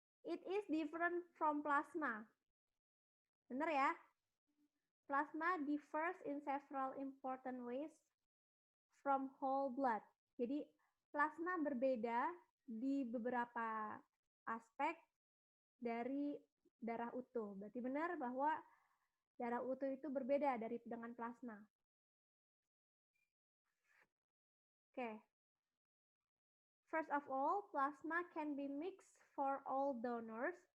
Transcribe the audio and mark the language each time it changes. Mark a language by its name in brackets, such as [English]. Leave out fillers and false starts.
[English] It is different from plasma. [Indonesian] Benar ya? [English] Plasma differs in several important ways from whole blood. [Indonesian] Jadi plasma berbeda di beberapa aspek dari darah utuh. Berarti benar bahwa darah utuh itu berbeda dengan plasma. Oke. [English] First of all, plasma can be mixed for all donors